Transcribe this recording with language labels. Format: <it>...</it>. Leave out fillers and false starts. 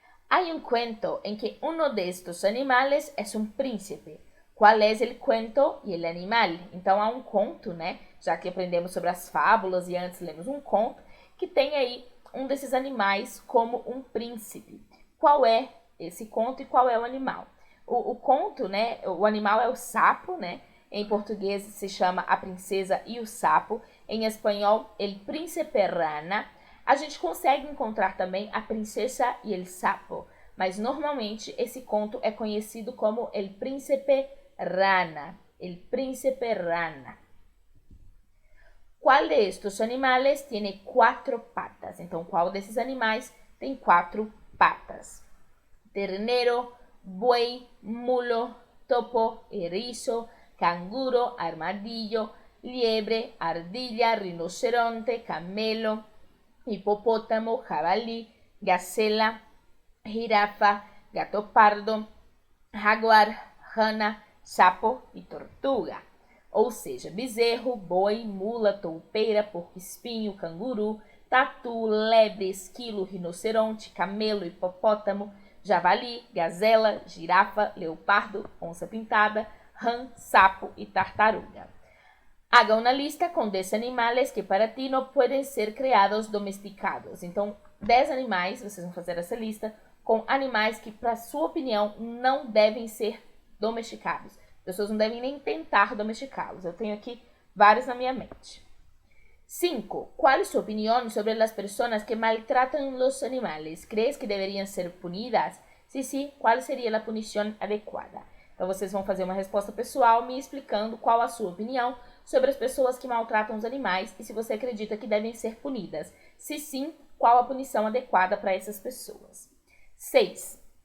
<es>Hay un cuento en que uno de estos animales es un príncipe.</es> <pt>Qual é el cuento e el animal? Então, há um conto, né? Já que aprendemos sobre as fábulas e antes lemos um conto, que tem aí um desses animais como um príncipe. Qual é esse conto e qual é o animal? O conto, né? O animal é o sapo, né? Em português se chama A Princesa e o Sapo. Em espanhol, El Príncipe Rana. A gente consegue encontrar também A Princesa e el Sapo, mas normalmente esse conto é conhecido como El Príncipe Rana.</pt> <es>El Príncipe Rana. Qual de estos animales tiene 4 patas?</es> <pt>Então, qual desses animais tem 4 patas?</pt> <es>Ternero, buey, mulo, topo, erizo, canguro, armadillo, liebre, ardilla, rinoceronte, camelo, hipopótamo, jabalí, gacela, jirafa, gato pardo, jaguar, rana, sapo e tortuga.</es> <pt>Ou seja, bezerro, boi, mula, toupeira, porco-espinho, canguru, tatu, lebre, esquilo, rinoceronte, camelo, hipopótamo, javali, gazela, girafa, leopardo, onça-pintada, rã, sapo e tartaruga.</pt> <es>Haga una lista</es> <pt>com 10 animais que para ti não podem ser criados domesticados. Então, 10 animais, vocês vão fazer essa lista com animais que, para sua opinião, não devem ser domesticados. Pessoas não devem nem tentar domesticá-los. Eu tenho aqui vários na minha mente. 5.</pt> <es>¿Cuál es su opinión sobre las personas que maltratan los animales? ¿Crees que deberían ser punidas?</es> <pt>Se sim, qual seria a punição adequada? Então, vocês vão fazer uma resposta pessoal me explicando qual a sua opinião sobre as pessoas que maltratam os animais e se você acredita que devem ser punidas. Se sim, qual a punição adequada para essas pessoas? 6.</pt>